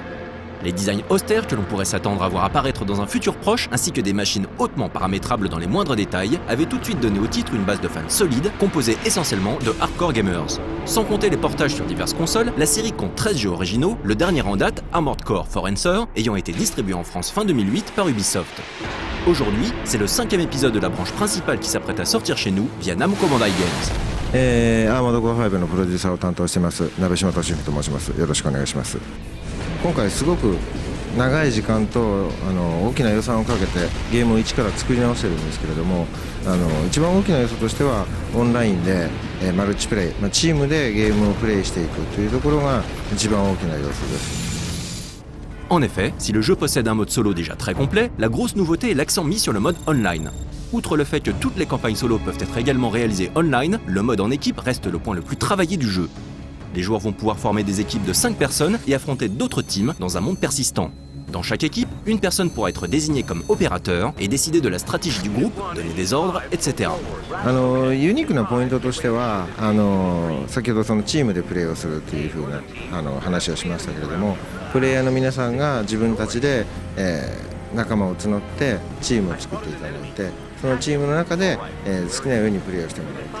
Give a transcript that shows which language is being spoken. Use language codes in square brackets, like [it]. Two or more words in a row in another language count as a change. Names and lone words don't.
[fr] Les designs austères que l'on pourrait s'attendre à voir apparaître dans un futur proche, ainsi que des machines hautement paramétrables dans les moindres détails, avaient tout de suite donné au titre une base de fans solide, composée essentiellement de [en] hardcore gamers. [fr] Sans compter les portages sur diverses consoles, la série compte 13 jeux originaux, le dernier en date, Armored Core Forencer, ayant été distribué en France fin 2008 par Ubisoft. Aujourd'hui, c'est le 5e épisode de la branche principale qui s'apprête à sortir chez nous via Namco Bandai Games. [ja] アーマードコア5のプロデューサーを担当してます鍋島俊之と申します。よろしくお願いします。今回すごく長い時間と大きな予算をかけてゲームを一から作り直してるんですけれども、一番大きな要素としてはオンラインでマルチプレイ、チームでゲームをプレイしていくというところが一番大きな要素です。 [fr] En effet, si le jeu possède un mode solo déjà très complet, la grosse nouveauté est l'accent mis sur le mode online. Outre le fait que toutes les campagnes solo peuvent être également réalisées online, le mode en équipe reste le point le plus travaillé du jeu. Les joueurs vont pouvoir former des équipes de 5 personnes et affronter d'autres teams dans un monde persistant. Dans chaque équipe, une personne pourra être désignée comme opérateur et décider de la stratégie du groupe, donner des ordres, etc. [ja] ユニークなポイントとしては先ほどそのチームでプレーをするというふうな話をしましたけれども、プレイヤーの皆さんが自分たちで、仲間を募ってチームを作っていただいて、そのチームの中で、好きなようにプレーをしてもらう。